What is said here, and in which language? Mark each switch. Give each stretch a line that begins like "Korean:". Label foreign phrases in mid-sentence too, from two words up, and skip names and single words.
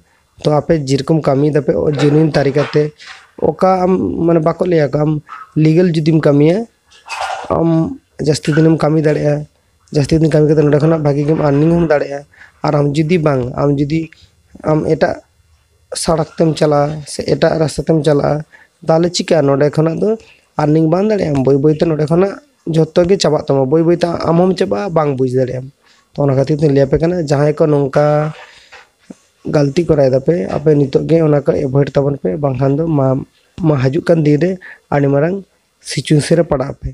Santali: तो आपे जिरकम कामी दापे जेन्युइन तरीका ते ओका माने बाको लिया का आम लीगल जुदीम कामिया आम जास्ती दिन कामी दाड़े जास्ती दिन कामी कते नोडे खना भागी
English: game earning
Santali: हम दाड़े और आम जुदी बांग आम जुदी आम एटा सड़क तेम चला से एटा रास्ता तेम चला ताले चिका नोडे खना दो अर्निंग बांग दाड़े बोई बोई ते नोडे खना जत्तो गे चाबा तमा बोई बोई ता आम हम चाबा बांग बुझ दाड़े तो ओना खातिर ते लिया पे कना जहां को नोंका गलती कराय दा पे आपे नितो गे ओना को एवॉइड ताबन पे बांखान दो मा हजू कान दिन रे आनी मारंग सिचुएशन रे पड़ा पे।